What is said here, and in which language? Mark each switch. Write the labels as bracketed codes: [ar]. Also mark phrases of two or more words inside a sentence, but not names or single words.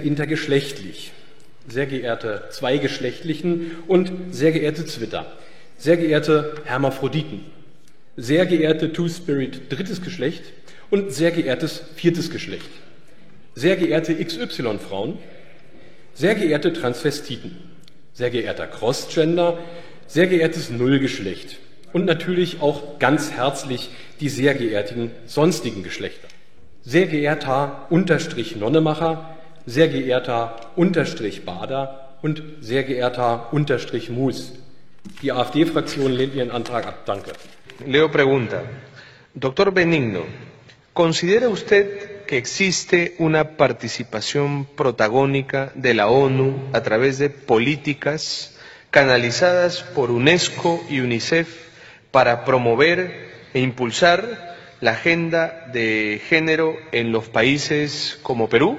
[de] intergeschlechtlich, sehr geehrte Zweigeschlechtlichen und sehr geehrte Zwitter, sehr geehrte Hermaphroditen, sehr geehrte Two-Spirit drittes Geschlecht und sehr geehrtes viertes Geschlecht, sehr geehrte XY-Frauen, sehr geehrte Transvestiten, sehr geehrter Crossgender, sehr geehrtes Nullgeschlecht und natürlich auch ganz herzlich die sehr geehrten sonstigen Geschlechter. Sehr geehrter Unterstrich-Nonnemacher, sehr geehrter Unterstrich-Bader und sehr geehrter Unterstrich-Mus. Die AfD-Fraktion lehnt Ihren Antrag ab. Danke. [es] Leo pregunta, Doctor Benigno, ¿considera usted que existe una participación protagónica de la ONU a través de políticas canalizadas por UNESCO y UNICEF para promover e impulsar la agenda de género en los países como Perú?